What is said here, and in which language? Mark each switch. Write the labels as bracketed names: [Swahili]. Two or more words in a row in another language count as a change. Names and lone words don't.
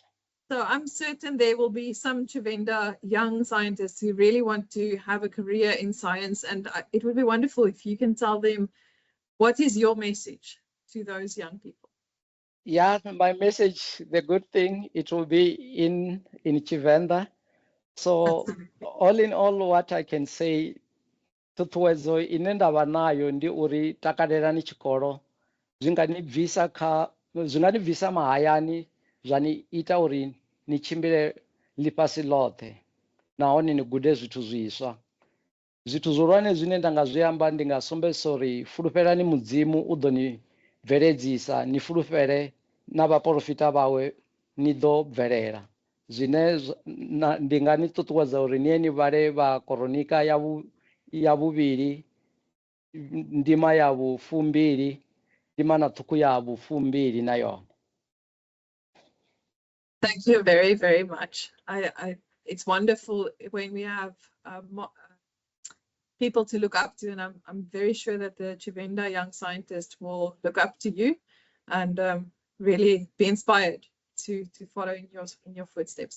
[English] So I'm certain there will be some Tshivenda young scientists who really want to have a career in science, and it would be wonderful if you can tell them, what is your message to those young people? Yeah, my message, the good thing, it will be in Tshivenda. So all in all, what I can say, [Venda] ṱhuṱhuwedzo ine ndavha nayo ndi uri takalelani tshikolo, zwi ni bvisa mahayani zwa ni ita uri ni tshimbile ḽifhasi ḽoṱhe nahone ni gude zwithu zwiswa. Zwithu zwihulwane zwine nda nga zwi amba ndi nga sumbedzisa uri fulufhelani mudzimu u ḓo ni bveledzisa, ni fulufhele na vhaprofita vhawe ni ḓo bvelela. Zwine ndi nga ni ṱuṱuwedza uri ni ye ni vhale vha Koronika ya vhuvhili, ndima ya vhufumbili, ndima na ṱhukhu ya vhufumbili na yone. [English] Thank you very, very much. It's wonderful when we have people to look up to, and I'm very sure that the Tshivenda young scientist will look up to you and really be inspired to follow in your footsteps.